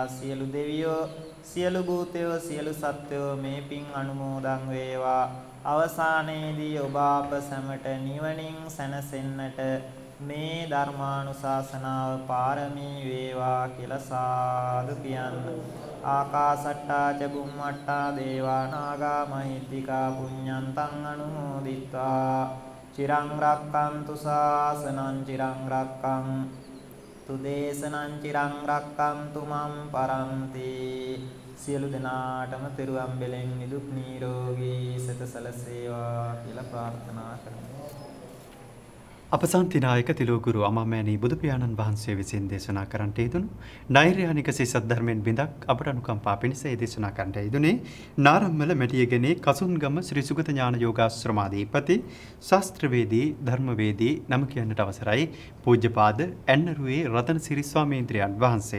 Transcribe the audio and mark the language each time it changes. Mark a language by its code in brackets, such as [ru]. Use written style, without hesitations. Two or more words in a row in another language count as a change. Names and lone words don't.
[si] සියලු දෙවියෝ, සියලු භූතයෝ, සියලු සත්වයෝ මේ පින් අනුමෝදන් වේවා. අවසානයේදී ඔබ අප සැමට නිවනින් සැනසෙන්නට මේ ධර්මානුශාසනාව පාරමී වේවා කියලා සාදු කියන්න. [pi] ආකාසට්ටා ච බුම්මට්ටා දේවා නාග මහිත්‍තිකා පුඤ්ඤන්තං අනුමෝදිත්වා චිරං රක්ඛන්තු ශාසනං චිරං රක්ඛන්තු දේශනං චිරං රක්ඛන්තු මම් පරන්ති. [si] සියලු දෙනාටම තෙරුවන් බෙලෙන් නිදුක් නිරෝගී සත සලසේවා කියලා ප්‍රාර්ථනා කරමු. අපසන්තිනායක තිලෝගුරු අමාමෑණී බුදු පියාණන් වහන්සේ විසින් දේශනා කරන්නට යෙදුණු නෛර්යානික සිසත් ධර්මයෙන් බිඳක් අපට අනුකම්පා පිණිස ඒ දේශනා කරන්නට යෙදුනේ නාරම්මල මැටියගනේ කසුන්ගම ශ්‍රී සුගත ඥාන යෝගාශ්‍රමාධිපති ශාස්ත්‍රවේදී ධර්මවේදී නම කියන්නට අවසරයි පූජ්‍යපාද ඇන්නරුවේ රතනසිරි ස්වාමීන්ද්‍රයන් වහන්සේ.